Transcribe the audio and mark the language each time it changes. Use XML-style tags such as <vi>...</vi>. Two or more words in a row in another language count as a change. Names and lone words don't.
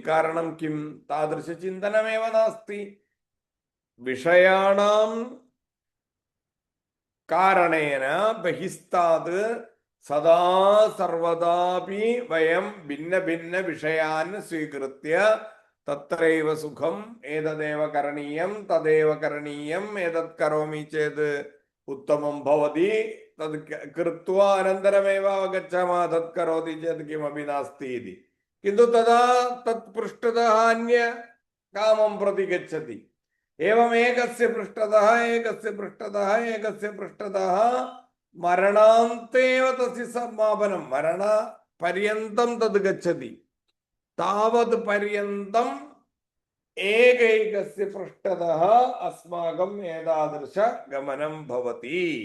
<sa>കാരണം കിം? താദൃശ ചിന്തനമേവ നാസ്തി. വിഷയാണാം കാരണേന ബഹിസ്താത് സദാ സർവദാപി വയം ഭിന്ന ഭിന്ന വിഷയാൻ സ്വീകൃത്യ തത്രൈവ സുഖം ഏതദേവ കരണീയം തദേവ കരണീയം ഏതത് കരോമി ചേത് ഉത്തമം ഭവതി തത് കൃത്വാ അനന്തരമേവ അവഗച്ഛാമः തത് കരോതി ചേത് കിമപി നാസ്തി ഇതി കിന്തു തദാ തത് പൃഷ്ഠതഃ അന്യ കാമം പ്രതി ഗച്ഛതി एवम् एकस्य पृष्ठतः एकस्य पृष्ठतः एकस्य पृष्ठतः मरणान्तेव तस्य समापनं मरणपर्यन्तं तद् गच्छति तावत् पर्यन्तम् एकैकस्य पृष्ठतः अस्माकम् एतादृश गमनं भवति</sa>